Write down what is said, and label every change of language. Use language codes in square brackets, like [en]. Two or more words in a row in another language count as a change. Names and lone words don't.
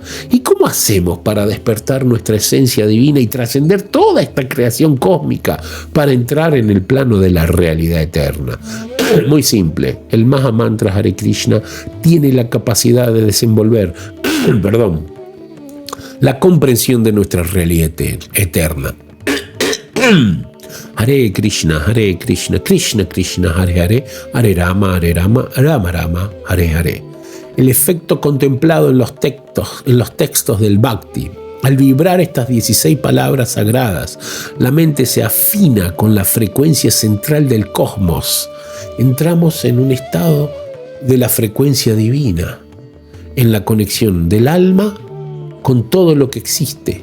[es] ¿Y cómo hacemos para despertar nuestra esencia divina y trascender toda esta creación cósmica para entrar en el plano de la realidad eterna? Muy simple. El Mahamantra Hare Krishna tiene la capacidad de desenvolver la comprensión de nuestra realidad eterna. [sa] Hare Krishna, Krishna Krishna, Hare Hare, Hare Rama, Rama Rama, Hare Hare. [es] El efecto contemplado en los textos del Bhakti. Al vibrar estas 16 palabras sagradas, la mente se afina con la frecuencia central del cosmos. Entramos en un estado de la frecuencia divina, en la conexión del alma con todo lo que existe.